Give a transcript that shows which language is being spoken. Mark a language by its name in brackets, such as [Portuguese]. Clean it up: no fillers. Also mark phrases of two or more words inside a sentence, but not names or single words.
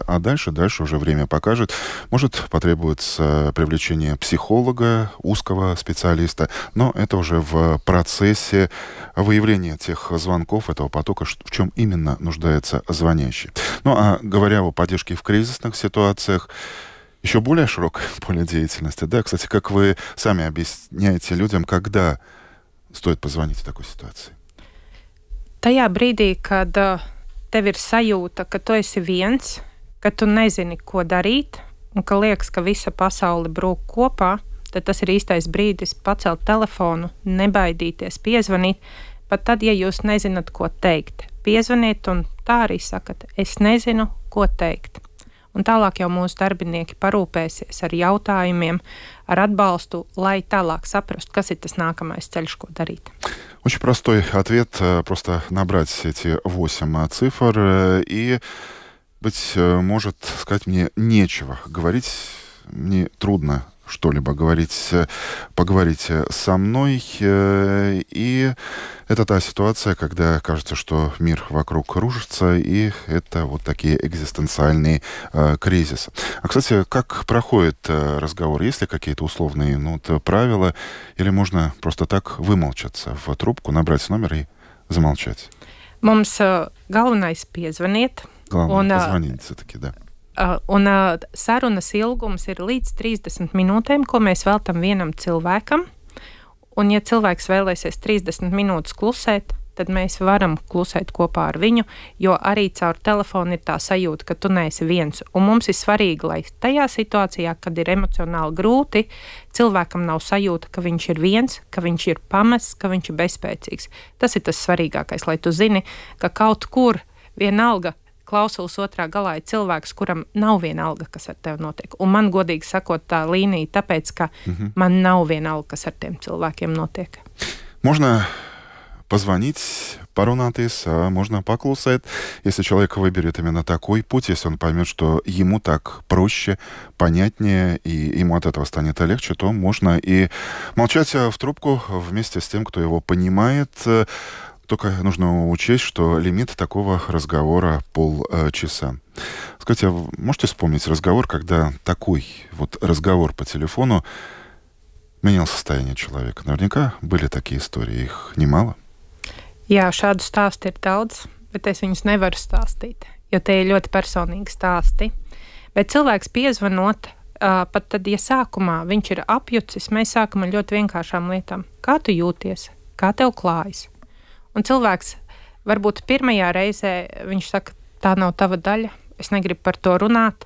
[Russian] А дальше уже время покажет. Может потребуется привлечение психолога, узкого специалиста, но это уже в процессе выявления тех звонков, этого потока, в чем именно нуждается звонящий. Ну а говоря о поддержке в кризисных ситуациях, еще более широкое поле деятельности. Да, кстати, как вы сами объясняете людям, когда стоит позвонить в такой ситуации? [Latvian] Tajā brīdī, kad tev ir sajūta, ka tu esi viens, ka tu nezini, ko darīt, un ka liekas, ka visa pasaule brūk kopā, tad tas ir īstais brīdis pacelt telefonu, nebaidīties, piezvanīt, pat tad, ja jūs nezināt, ko teikt. Piezvaniet un tā arī sakat, es nezinu, ko teikt. Un tālāk jau mūsu darbinieki parūpēsies ar jautājumiem, ar atbalstu, lai tālāk saprastu, kas ir tas nākamais ceļš, ko darīt. [Russian] Очень простой ответ. Просто набрать эти 8 цифр и, быть может, сказать мне нечего. Говорить мне трудно что-либо говорить. Поговорите со мной. И это та ситуация, когда кажется, что мир вокруг рушится, и это вот такие экзистенциальные кризисы. А, кстати, как проходит разговор? Есть ли какие-то условные правила? Или можно просто так вымолчаться в трубку, набрать номер и замолчать? [Latvian] Mums galvenais piezvaniet. [Russian] Главное, позвонить все-таки, да. [Latvian] Un sarunas ilgums ir līdz 30 minūtēm, ko mēs veltam vienam cilvēkam. Un, ja cilvēks vēlēsies 30 minūtes klusēt, tad mēs varam klusēt kopā ar viņu, jo arī caur telefonu ir tā sajūta, ka tu neesi viens. Un mums ir svarīgi, lai tajā situācijā, kad ir emocionāli grūti, cilvēkam nav sajūta, ka viņš ir viens, ka viņš ir pamests, ka viņš ir bezspēcīgs. Tas ir tas svarīgākais, lai tu zini, ka kaut kur vienalga klausulas otrā galā ir cilvēks, kuram nav vienalga, kas ar tevi notiek. Un man, godīgi sakot, tā līnija, tāpēc, ka man nav vienalga, kas ar tiem cilvēkiem notiek. [Russian] Можно позвонить, парунатис, а можно поклусать, если человек выберет именно такой путь, если он поймет, что ему так проще, понятнее, и ему от этого станет легче, то можно и молчать в трубку вместе с тем, кто его понимает. Только нужно учесть, что лимит такого разговора полчаса. Скажите, а вы можете вспомнить разговор, когда такой вот разговор по телефону менял состояние человека? Наверняка были такие истории, их немало. [Latvian] Jā, šādu stāstu ir daudz, bet es viņus nevaru stāstīt, jo tie ir ļoti personīgi stāsti. Bet cilvēks piezvanot, pat tad, ja sākumā viņš ir apjucis, mēs sākam ar ļoti vienkāršām lietām. Kā tu jūties? Kā tev klājas? Un cilvēks varbūt pirmajā reizē viņš saka, tā nav tava daļa, es negribu par to runāt.